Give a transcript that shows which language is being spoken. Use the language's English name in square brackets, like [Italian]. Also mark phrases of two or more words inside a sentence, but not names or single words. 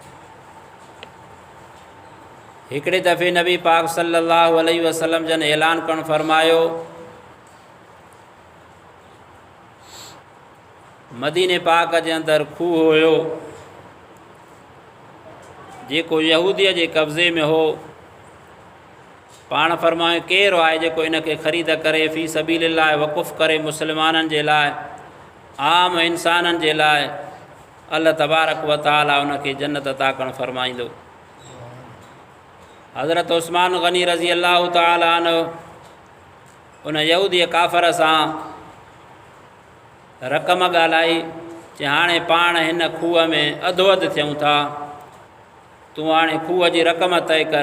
[Sindhi] हिकिड़े दफ़े नबी पाक [Arabic] صلى الله عليه وسلم [Sindhi] जन ऐलान करणु फरमायो, मदीने पाक जे अंदरि खूह हुयो जेको यहूदीअ जे कब्ज़े में हो। पाण फरमायो, केरु आहे जेको इन खे ख़रीद करे [Arabic] في سبيل الله [Sindhi] वक़ुफ़ करे मुस्लमाननि जे लाइ, आम इंसाननि जे लाइ, [Arabic] الله تبارك وتعالى [Sindhi] उन खे जन्नत अता करणु फरमाईंदो। हज़रत उस्मान गनी [Arabic] رضي الله تعالى عنه [Sindhi] उन यहूदीअ काफ़र सां रक़म ॻाल्हाई चई, हाणे पाण हिन खूह में अधो अधु थियूं था, तूं हाणे खूह जी रक़म तय कर।